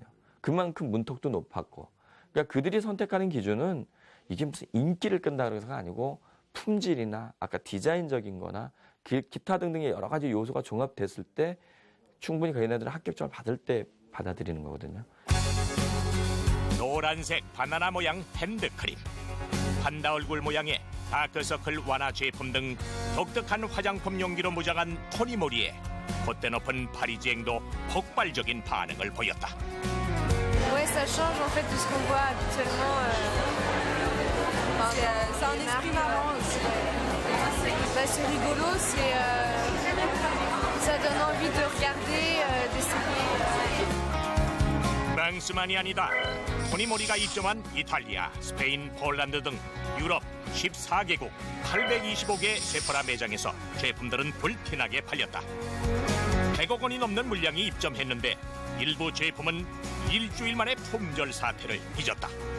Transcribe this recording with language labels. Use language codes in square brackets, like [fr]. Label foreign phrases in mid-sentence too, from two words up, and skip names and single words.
[ko] 그만큼 문턱도 높았고, 그러니까 그들이 선택하는 기준은 이게 무슨 인기를 끈다는 것이 아니고 품질이나 아까 디자인적인 거나 기타 등등의 여러 가지 요소가 종합됐을 때 충분히 그 얘네들은 합격점을 받을 때 받아들이는 거거든요. 노란색 바나나 모양 핸드크림, 판다 얼굴 모양의 다크서클 완화 제품 등 독특한 화장품 용기로 무장한 토니모리의 콧대 높은 파리지행도 폭발적인 반응을 보였다. [fr] Ouais, ça change en fait de ce qu'on voit habituellement. C'est un esprit marrant aussi. C'est rigolo, ça donne envie de regarder, d'essayer. [ko] 프랑스만이 아니다. 토니모리가 입점한 이탈리아, 스페인, 폴란드 등 유럽 14개국 825개 세포라 매장에서 제품들은 불티나게 팔렸다. 100억 원이 넘는 물량이 입점했는데 일부 제품은 일주일 만에 품절 사태를 빚었다.